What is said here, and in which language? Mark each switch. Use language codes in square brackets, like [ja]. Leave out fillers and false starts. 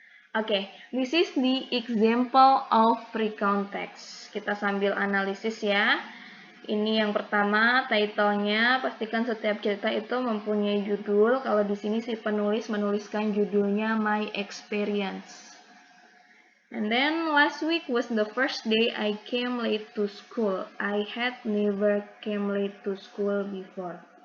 [en] Oke, this is the example of recount text. [id] Kita sambil analisis ya. Ini yang pertama, title-nya. Pastikan setiap cerita itu mempunyai judul. Kalau di sini si penulis menuliskan judulnya My Experience. [en] And then last week was the first day I came late to school. I had never came late to school before.